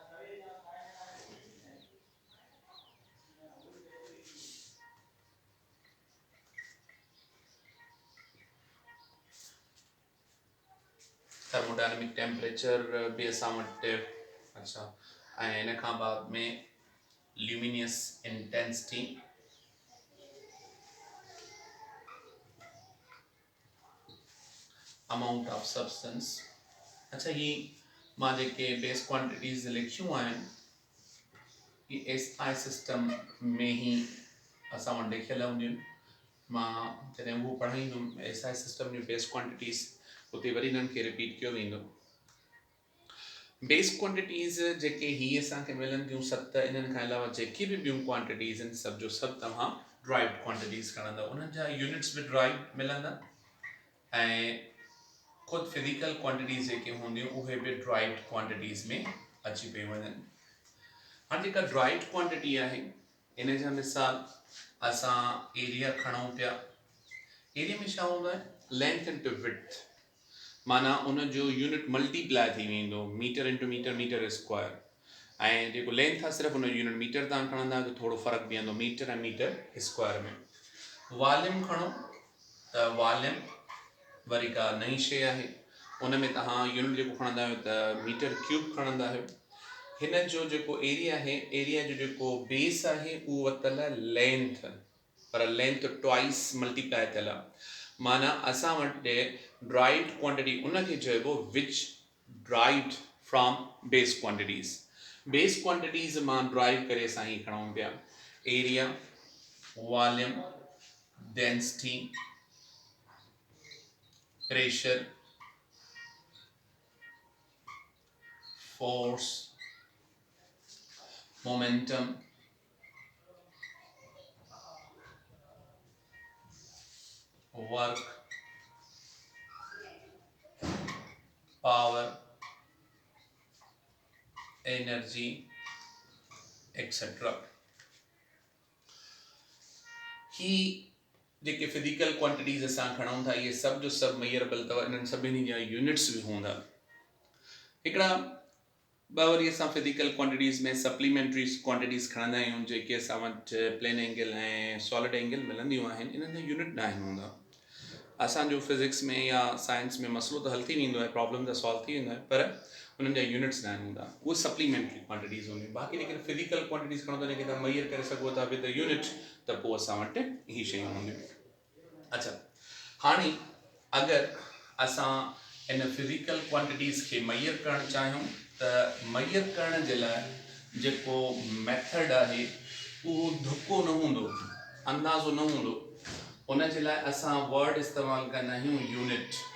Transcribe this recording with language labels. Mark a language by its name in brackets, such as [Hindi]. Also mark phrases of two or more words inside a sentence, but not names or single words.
[Sindhi] बि असां वटि अच्छा ऐं इन खां बाद में [English] luminous intensity amount of substance [Sindhi] अच्छा ही मां जेके [English] base quantities [Sindhi] लिखियूं आहिनि ये [English] SI system [Sindhi] में ही असां वटि लिखियल हूंदियूं आहिनि मां जॾहिं उहो पढ़ाईंदुमि [English] SI system [Sindhi] जूं [English] base quantities [Sindhi] उते वरी इन्हनि खे रिपीट कयो वेंदो [English] base quantities [Sindhi] जेके ही असांखे मिलनि थियूं 7 इन्हनि खां अलावा जेके बि ॿियूं क्वांटिटीज़ आहिनि सभु जो सभु तव्हां [English] derived quantities [Sindhi] खणंदव उन्हनि जा यूनिट्स बि ड्राइव्ड मिलंदा ऐं ख़ुदि [English] physical quantities [Sindhi] जेके हूंदियूं उहे बि [English] derived quantities [Sindhi] में अची पई वञनि हाणे जेका [English] derived quantity [Sindhi] आहे इन जा मिसाल असां एरिया खणूं पिया एरिया में छा हूंदो आहे [English] length into width [Sindhi] माना उन जो यूनिट मल्टीप्लाई थी वेंदो [English] meter into meter meter square [Sindhi] ऐं जेको लेंथ आहे सिर्फ़ु उन जो यूनिट मीटर तव्हां खणंदा त थोरो फ़र्क़ु बीहंदो मीटर ऐं [English] meter square [Sindhi] में वॉल्यूम खणो त वॉल्यूम वरी का नई शइ आहे उन में तव्हां यूनिट जेको खणंदा आहियो त [English] meter cube [Sindhi] खणंदा आहियो हिन जो जेको एरिया आहे एरिया जो जेको बेस आहे उहो वरितल आहे लेंथ पर [English] length twice multiply [Sindhi] थियल आहे माना असां वटि [English] derived quantity [Sindhi] उनखे चइबो [English] which derived from base quantities [Sindhi] मां ड्राइव करे असां ही खणूं पिया [English] area volume density pressure, force, momentum, work, power, energy, etc. [Sindhi] ही जेके [English] physical quantities [Sindhi] असां खणूं था ये सभु जो सभु मेजरेबल अथव इन्हनि सभिनी जा यूनिट्स बि हूंदा हिकिड़ा ॿ वरी असां [English] physical quantities [Sindhi] में [English] supplementary quantities [Sindhi] खणंदा आहियूं जेके असां वटि [English] plane angle [Sindhi] ऐं [English] solid angle [Sindhi] मिलंदियूं आहिनि इन्हनि जा यूनिट न आहिनि हूंदा असांजो फिज़िक्स में या साइंस में मसइलो त हल थी वेंदो आहे प्रॉब्लम त सॉल्व थी वेंदो आहे पर उन्हनि जा यूनिट्स न आहिनि हूंदा उहे [English] supplementary quantities [Sindhi] हूंदियूं बाक़ी लेकिन [English] physical quantities [Sindhi] खणो त जेके तव्हां मेजर करे सघो था [English] with the unit [Sindhi] त पोइ असां वटि ही शयूं हूंदियूं अच्छा हाणे अगरि असां इन [English] physical quantities [Sindhi] खे मेजर करणु चाहियूं त मेजर करण जे लाइ जेको मेथड आहे उहो धुको न हूंदो अंदाज़ो न हूंदो उन जे लाइ असां वर्ड इस्तेमालु कंदा आहियूं यूनिट